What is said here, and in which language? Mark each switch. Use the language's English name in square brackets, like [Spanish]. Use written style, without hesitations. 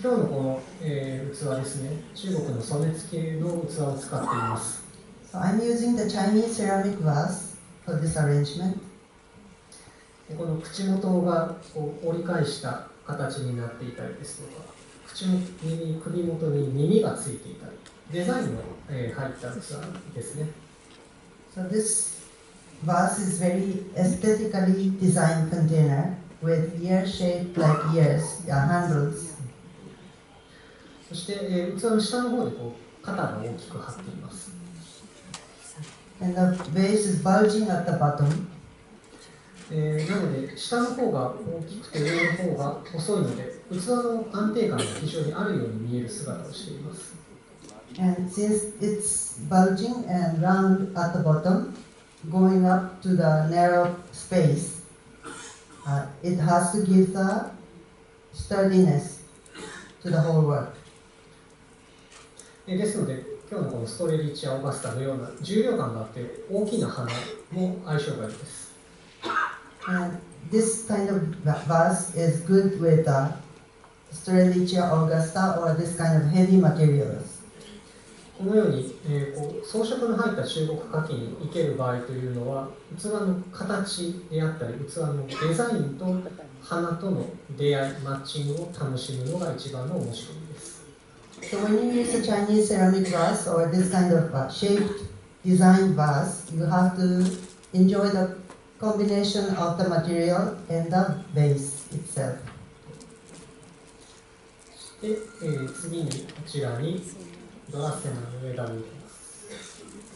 [Japanese] 今日のこの、器ですね、中国の染付の器を使っています。 [English] So I'm using the Chinese ceramic vase for this arrangement. [Japanese] この口元がこう折り返した形になっていたりですとか、首元に耳がついていたり、デザインの、入った器ですね。 [English] So this vase is very aesthetically designed container with ear shaped like ears, handles. [Japanese] そして、器の下の方でこう肩が大きく張っています。 [English] And the vase is bulging at the bottom. [Japanese] なので、下の方が大きくて上の方が細いので、器の安定感が非常にあるように見える姿をしています。 [English] And since it's bulging and round at the bottom, going up to the narrow space, it has to give the sturdiness to the whole work. [Japanese] ですので、今日のこのストレリチア・オーガスタのような重量感があって大きな花も相性がいいです。 [English] And this kind of vase is good with Strelitzia augusta or this kind of heavy materials. [Japanese] このように、装飾の入った中国花器に生ける場合というのは、器の形であったり、器のデザインと花との出会い、マッチングを楽しむのが一番の面白いです。 [English] So when you use a Chinese ceramic vase or this kind of shaped design vase, you have to enjoy the combination of the material and the vase itself. [Japanese] で、次にこちらにドラセナの枝を入れます。